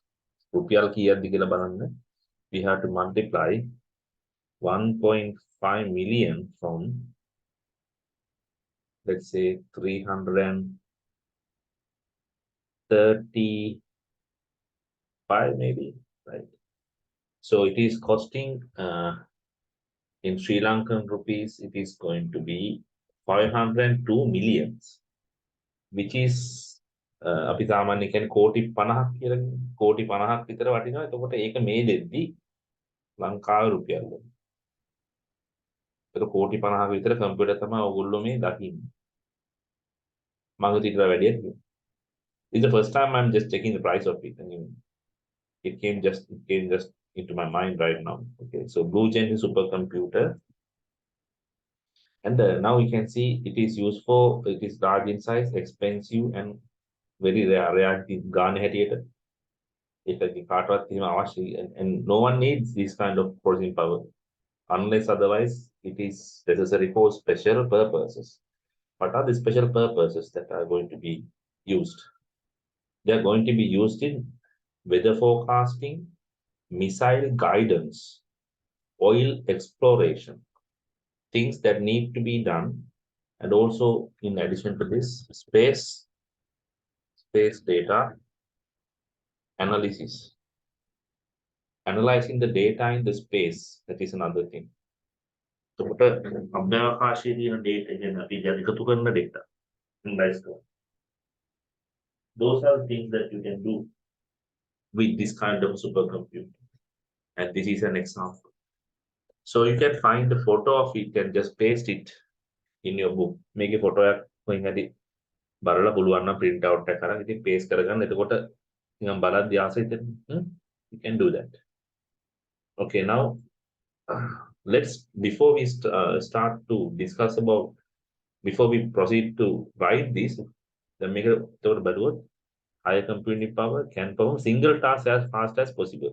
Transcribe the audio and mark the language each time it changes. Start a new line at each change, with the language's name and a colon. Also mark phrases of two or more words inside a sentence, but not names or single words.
Sinhala: රුපියා කියද්දි කියලා බලන්න.
English: We have to multiply 1.5 million from, let's say, 335 maybe, right? So it is costing in Sri Lankan rupees, it is going to be 502 millions, which is
Sinhala: අපි සාමාන්‍ය කියන්නේ කෝටි 50ක් කියලා කියන්නේ. කෝටි 50ක් විතර වටිනවා. එතකොට ඒක මේ දෙද්දි ලංකාවේ රුපියල් වලින්. ඒක කෝටි 50ක විතර කම්පියුටර් තමයි ඕගොල්ලෝ මේ දකින්නේ. මම හිතලා වැඩියක් කියනවා.
English: It's the first time I'm just checking the price of it. I mean, it came just into my mind right now. Okay, so Blue Gen is supercomputer. And now you can see it is used for, it is large in size, expensive, and very rare
Sinhala: ගාන හැටියට ඒකගේ කාටවත් එහෙම අවශ්‍ය,
English: and no one needs this kind of processing power unless otherwise it is necessary for special purposes. What are the special purposes that are going to be used? They are going to be used in weather forecasting, missile guidance, oil exploration, things that need to be done, and also in addition to this, space data analysis, analyzing the data in the space, that is another thing.
Sinhala: එතකොට අභ්‍යවකාශයේ තියෙන data ගැන අපි එකතු කරන
English: data analyze
Sinhala: කරනවා.
English: Those are things that you can do with this kind of supercomputer, and this is an example. So you can find a photo of it and just paste it in your book.
Sinhala: මේකේ photo එකක් කොහෙන් හරි බලලා පුළුවන් නම්
English: print out
Sinhala: එකක් කරන් ඉතින් paste කරගන්න. එතකොට නිකන් බලද්දී ආසෙ හිතෙන්නේ.
English: You can do that. Okay, now let's, before we start to discuss about, before we proceed to write this, then make it better. Higher computing power can perform single task as fast as possible.